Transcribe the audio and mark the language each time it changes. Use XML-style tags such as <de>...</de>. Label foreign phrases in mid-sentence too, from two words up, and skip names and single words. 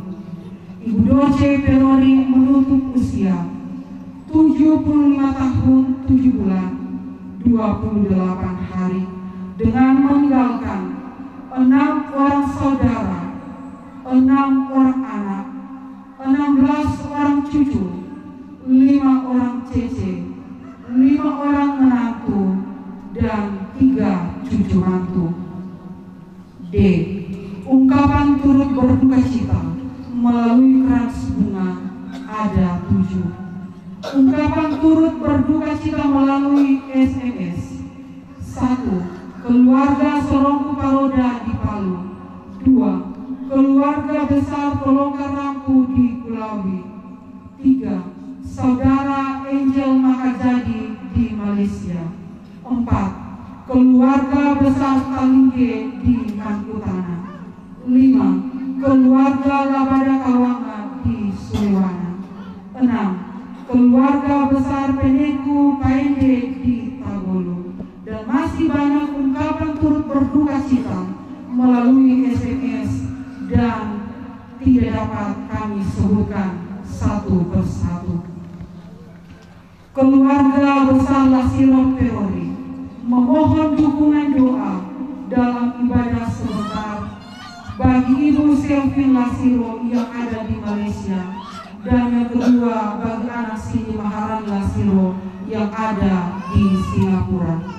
<id>Ibu Dorce Perori menutup usia 75 tahun 7 bulan 28 hari dengan meninggalkan 6 orang saudara, 6 orang anak, 16 orang cucu, 5 orang cece, 5 orang menantu, dan 3 cucu mantu. D. Ungkapan turut berduka cita melalui keras bunga ada 7. Ungkapan turut berduka cita melalui SMS. 1. Keluarga Sorongku Paroda di Palu. 2. Keluarga besar Pelonggar Rampu di Kulawi. 3. Saudara Angel Makajadi di Malaysia. 4. Keluarga besar Talingge di Mangkutana. 5. Keluarga Labada Kawanga di Sulewana. 6. Keluarga besar Peneku Paende di Tagolo. Dan masih banyak ungkapan turut berduka cita melalui SMS dan tidak dapat kami sebutkan satu persatu. Keluarga besar Lasiro Perori memohon dukungan doa dalam ibadah sebentar bagi Ibu Selvin Lasiro yang ada di Malaysia, dan yang kedua bagi anak Cindy Maharani Lasiro yang ada di Singapura.</id>